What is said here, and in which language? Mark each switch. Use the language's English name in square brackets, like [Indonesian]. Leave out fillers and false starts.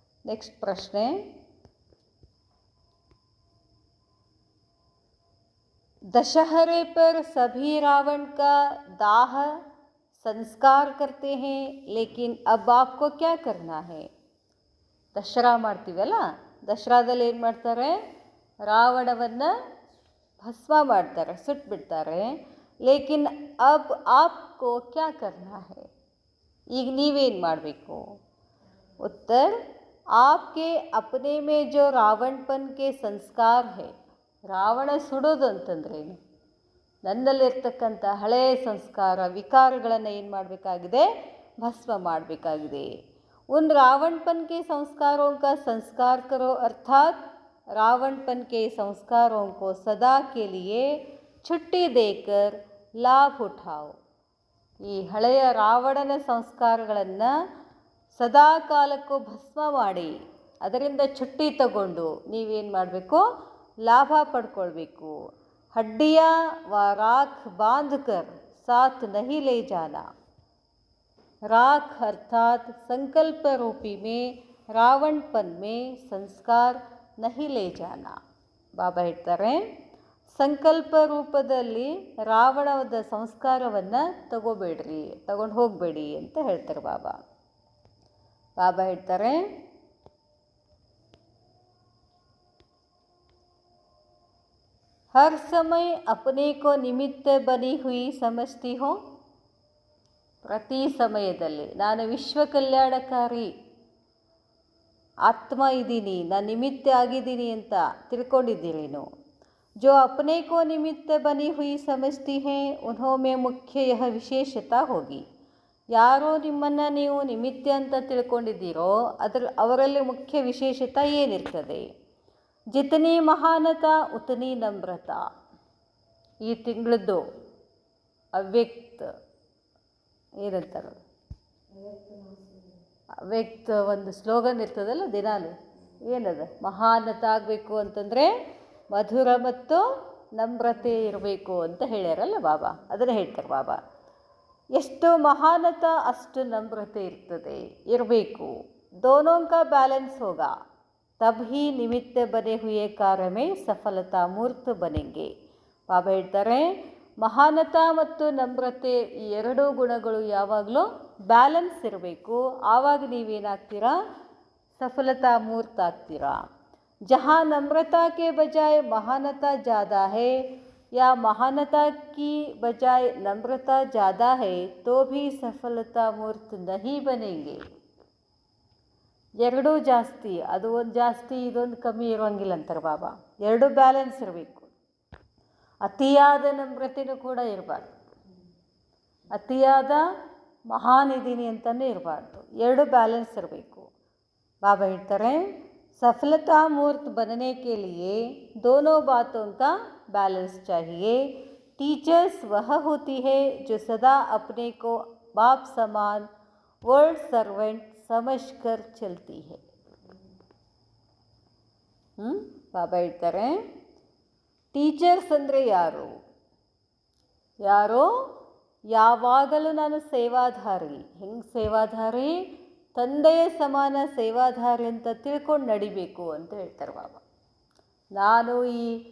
[Kannada] Next ಪ್ರಶ್ನೆ, [Hindi] दशहरे पर सभी रावण का दाह संस्कार करते हैं, लेकिन अब आपको क्या करना है? [Kannada] ದಸರಾ ಮಾಡ್ತೀವಲ್ಲ, ದಸರಾದಲ್ಲಿ ಏನು ಮಾಡ್ತಾರೆ? ರಾವಣವನ್ನು ಭಸ್ಮ ಮಾಡ್ತಾರೆ, ಸುಟ್ಬಿಡ್ತಾರೆ. [Hindi] ಲೇಕಿನ್ ಅಬ್ ಆಪ್ಕೋ ಕ್ಯಾ ಕರ್ನಾ ಹೈ? [Kannada] ಈಗ ನೀವೇನು ಮಾಡಬೇಕು? [Hindi] ಉತ್ತರ, आपके अपने में जो रावणपन के संस्कार है. [Kannada] ರಾವಣ ಸುಡೋದು ಅಂತಂದ್ರೇನು? ನನ್ನಲ್ಲಿರ್ತಕ್ಕಂಥ ಹಳೆಯ ಸಂಸ್ಕಾರ ವಿಕಾರಗಳನ್ನು ಏನು ಮಾಡಬೇಕಾಗಿದೆ? ಭಸ್ಮ ಮಾಡಬೇಕಾಗಿದೆ. [Hindi] उन रावणपन के संस्कारों का संस्कार करो, अर्थात रावणपन के संस्कारों को सदा के लिए छुट्टी देकर लाभ उठाओ. [Kannada] ಈ ಹಳೆಯ ರಾವಣನ ಸಂಸ್ಕಾರಗಳನ್ನು ಸದಾ ಕಾಲಕ್ಕೂ ಭಸ್ಮ ಮಾಡಿ ಅದರಿಂದ ಚುಟ್ಟಿ ತಗೊಂಡು ನೀವೇನು ಮಾಡಬೇಕು? ಲಾಭ ಪಡ್ಕೊಳ್ಬೇಕು. [Hindi] ಹಡ್ಡಿಯಾ ವ ರಾಖ್ ಬಾಂಧಕರ್ ಸಾಥ್ ನಹಿ ಲೇ ಜಾನಾ. राख अर्थात संकल्प रूपी में रावणपन में संस्कार नहीं ले जाना. [Kannada] ಬಾಬಾ ಹೇಳ್ತಾರೆ, ಸಂಕಲ್ಪ ರೂಪದಲ್ಲಿ ರಾವಣದ ಸಂಸ್ಕಾರವನ್ನು ತಗೊಂಡು ಹೋಗಬೇಡಿ ಅಂತ ಹೇಳ್ತಾರೆ ಬಾಬಾ. ಬಾಬಾ ಹೇಳ್ತಾರೆ, [Hindi] हर समय अपने को निमित्त बनी हुई समझती हो. [Kannada] ಪ್ರತಿ ಸಮಯದಲ್ಲಿ ನಾನು ವಿಶ್ವ ಕಲ್ಯಾಣಕಾರಿ ಆತ್ಮ ಇದ್ದೀನಿ, ನಾನು ನಿಮಿತ್ತ ಆಗಿದ್ದೀನಿ ಅಂತ ತಿಳ್ಕೊಂಡಿದ್ದೀರೇನು? [Hindi] जो अपने को निमित्त बनी हुई समझती हैं उन्होंने मुख्य यह विशेषता होगी. [Kannada] ಯಾರೋ ನಿಮ್ಮನ್ನು ನೀವು ನಿಮಿತ್ತ ಅಂತ ತಿಳ್ಕೊಂಡಿದ್ದೀರೋ ಅವರಲ್ಲಿ ಮುಖ್ಯ ವಿಶೇಷತೆ ಏನಿರ್ತದೆ? [Hindi] ಜಿತನಿ ಮಹಾನತಾ ಉತನಿ ನಮ್ರತಾ. [Kannada] ಈ ತಿಂಗಳದ್ದು ಅವ್ಯಕ್ತ ಏನಂತಾರೆ, ಅವ್ಯಕ್ತ ಒಂದು ಸ್ಲೋಗನ್ ಇರ್ತದಲ್ಲ ದಿನಾಲು, ಏನದ? ಮಹಾನತ ಆಗಬೇಕು ಅಂತಂದರೆ ಮಧುರ ಮತ್ತು ನಮ್ರತೆ ಇರಬೇಕು ಅಂತ ಹೇಳ್ಯಾರಲ್ಲ ಬಾಬಾ, ಅದನ್ನು ಹೇಳ್ತಾರೆ ಬಾಬಾ. ಎಷ್ಟು ಮಹಾನತ ಅಷ್ಟು ನಮ್ರತೆ ಇರಬೇಕು. [Hindi] दोनों का बैलेंस होगा तब ही निमित्त बने हुए कार्य में सफलता मूर्त बनेंगे. [Kannada] ಬಾಬಾ ಹೇಳ್ತಾರೆ, ಮಹಾನತ ಮತ್ತು ನಮ್ರತೆ ಈ ಎರಡೂ ಗುಣಗಳು ಯಾವಾಗಲೂ ಬ್ಯಾಲೆನ್ಸ್ ಇರಬೇಕು. ಆವಾಗ ನೀವೇನಾಗ್ತೀರಾ? ಸಫಲತಾ ಮೂರ್ತ ಆಗ್ತೀರಾ. [Hindi] ಜहाँ नम्रता के बजाय महानता ज़्यादा है या महानता की बजाय नम्रता ज़्यादा है तो भी सफलता मूर्त नहीं बनेंगे. [Kannada] ಎರಡೂ ಜಾಸ್ತಿ, ಅದು ಒಂದು ಜಾಸ್ತಿ ಇದೊಂದು ಕಮ್ಮಿ ಇರೋಂಗಿಲ್ಲ ಅಂತಾರೆ ಬಾಬಾ. ಎರಡೂ ಬ್ಯಾಲೆನ್ಸ್ ಇರಬೇಕು. ಅತಿಯಾದ ನಮ್ರತೆಯೂ ಕೂಡ ಇರಬಾರ್ದು, ಅತಿಯಾದ ಮಹಾನಿಧಿನಿ ಅಂತಲೂ ಇರಬಾರ್ದು. ಎರಡು ಬ್ಯಾಲೆನ್ಸ್ ಇರಬೇಕು. ಬಾಬಾ ಹೇಳ್ತಾರೆ, [Hindi] सफलता मूर्त बनने के लिए दोनों बातों का बैलेंस चाहिए. टीचर्स वह होती है जो सदा अपने को बाप समान वर्ल्ड सर्वेंट समझकर चलती है. [Kannada] ಬಾಬಾ ಹೇಳ್ತಾರೆ, ಟೀಚರ್ಸ್ ಅಂದರೆ ಯಾರೋ ಯಾವಾಗಲೂ ನಾನು ಸೇವಾಧಾರಿ. ಹೆಂಗೆ ಸೇವಾಧಾರಿ? ತಂದೆಯ ಸಮಾನ ಸೇವಾಧಾರಿ ಅಂತ ತಿಳ್ಕೊಂಡು ನಡಿಬೇಕು ಅಂತ ಹೇಳ್ತಾರೆ ಬಾಬಾ. ನಾನು ಈ